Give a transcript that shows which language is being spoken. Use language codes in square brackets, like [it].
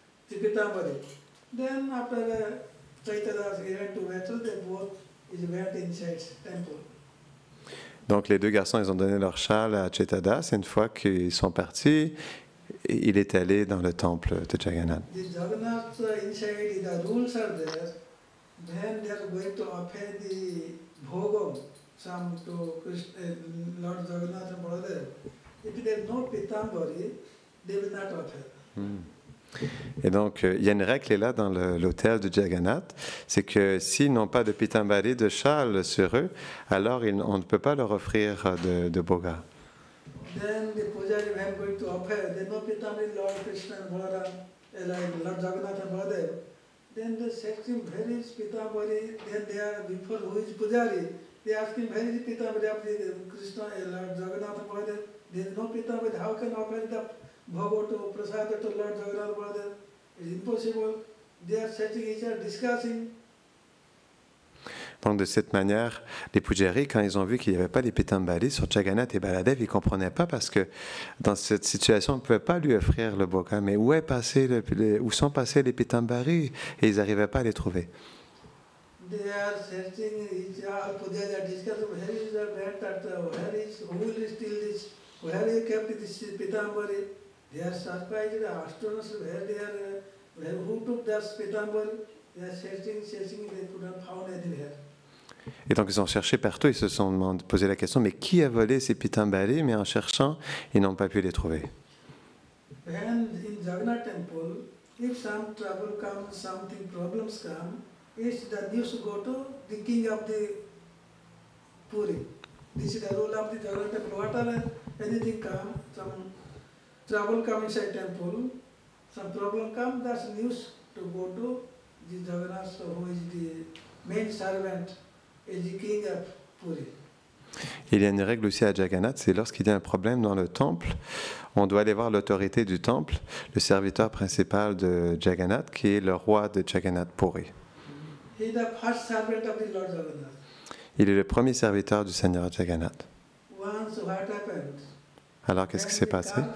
[en] Then after Chaitanya event to battle, they both went inside temple. [fr] Donc les deux garçons, ils ont donné leur châle à Chaitadas. Une fois qu'ils sont partis, il est allé dans le temple de Jagannath. [en] The Jagannath inside, the rules are there. Then they are going to offer the bhogam, some to Lord Jagannath and Baladev. If there is no pitambari, they will not offer. [fr] Et donc, il y a une règle là dans l'hôtel de Jagannath, c'est que s'ils n'ont pas de pitambari, de châle sur eux, alors on ne peut pas leur offrir de boga. [en] Then the pujari when going to offer, they no pitambari, Lord Krishna and Balaram, like Lord Jagannath and Baladev. Then they search him, where is pitambari? Then they are before who is pujari. They ask him, where is pitambari of the Krishna, Lord Jagannath and Baladev? There is no pitambari, how can offer the Bhagavad to Prasada to Lord Jagannath Baladev? It is impossible. They are searching each other, discussing. [fr] Donc de cette manière, les Pujaris, quand ils ont vu qu'il n'y avait pas les pitambari sur Jagannath et Baladev, ils ne comprenaient pas parce que dans cette situation, on ne pouvait pas lui offrir le boga. Mais où sont passés les pitambari? Et ils n'arrivaient pas à les trouver. [en] They are searching each other, Pujaris are discussing, where is the who will steal this? Where you kept this pitambari? They are surprised, astonished, who took this pitambari? They are searching, they could not find anywhere. [fr] Et donc ils ont cherché partout, ils se sont posé la question, mais qui a volé ces pitambari? Mais en cherchant, ils n'ont pas pu les trouver. [en] And in Jagannath temple, if some trouble comes, something problems come, it's the news go to the king of the Puri. This is the rule of the Jagannath temple. Whatever anything come, some trouble come inside temple, some problem come, that's news to go to the Jagannath, who is the main servant, is the king of Puri. [fr] Il y a une règle aussi à Jagannath, c'est lorsqu'il y a un problème dans le temple, on doit aller voir l'autorité du temple, le serviteur principal de Jagannath, qui est le roi de Jagannath Puri. [en] He is the first servant of the Lord Jagannath. [fr] Il est le premier serviteur du Seigneur Jagannath. [en] Once what happened? [fr] Alors qu'est-ce qui s'est passé?